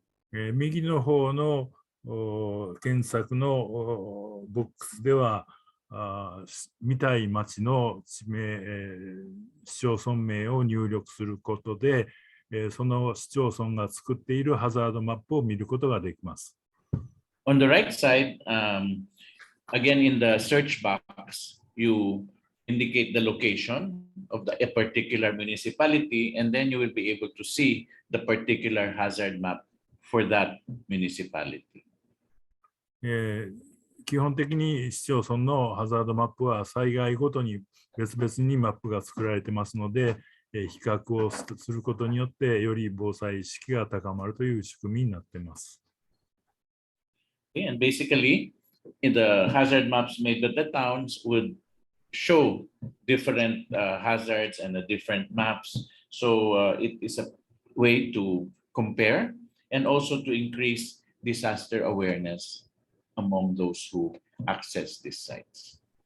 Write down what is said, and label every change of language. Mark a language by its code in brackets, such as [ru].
[ja] 右の方の検索のボックスでは見たい町の地名、市町村名を入力することで、その市町村が作っているハザードマップを見ることができます。 [en] On the right side, again in the search box, you indicate the location of a particular municipality, and then you will be able to see the particular hazard map for that municipality. [ja] 基本的に市町村のハザードマップは災害ごとに別々にマップが作られてますので、比較をすることによってより防災意識が高まるという仕組みになっています。 [en] And basically, in the hazard maps made by the towns would show different hazards and the different maps. So it is a way to compare and also to increase disaster awareness among those who access these sites.